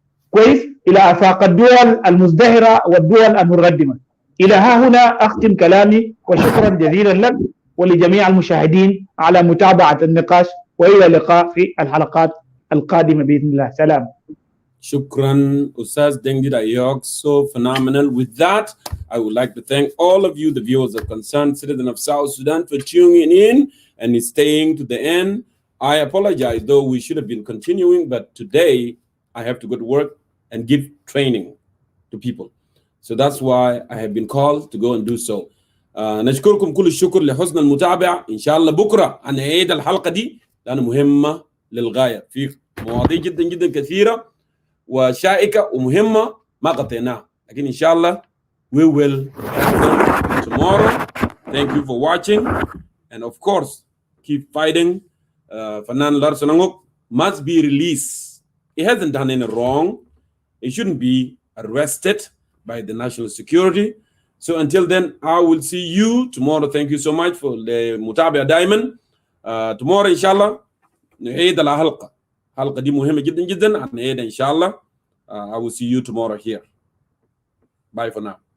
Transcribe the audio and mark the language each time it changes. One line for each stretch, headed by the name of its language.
Arabic: كويس؟ إلى آفاق الدول المزدهرة والدول المتقدمة. إلى ها هنا أختم كلامي، وشكرا جزيلا لك ولجميع المشاهدين على متابعة النقاش، وإلى اللقاء في الحلقات القادمة بإذن الله. سلام.
English: Shukran, Ustaz Dengdi Ayok, so phenomenal. With that, I would like to thank all of you, the viewers of Concerned Citizen of South Sudan, for tuning in and staying to the end. I apologize, though we should have been continuing, but today I have to go to work and give training to people. So that's why I have been called to go and do so.
Arabic: نشكركم كل الشكر لحسن المتابعة. إن شاء الله بكرة هنعيد الحلقة دي لأنها مهمة للغاية، في مواضيع جدا جدا كثيرة وشائكة ومهمة ما قطعناها، لكن إن شاء الله
English: we will have them tomorrow. Thank you for watching, and of course keep fighting. Fanan Larsanangok must be released. He hasn't done any wrong. He shouldn't be arrested by the national security. So until then, I will see you tomorrow. Thank you so much for the
Arabic: متابعة دائما. Tomorrow إن شاء الله نعيد الحلقة. الحلقة دي مهمة جدا جدا. نعيدها إن شاء الله.
English: I will see you tomorrow here. Bye for now.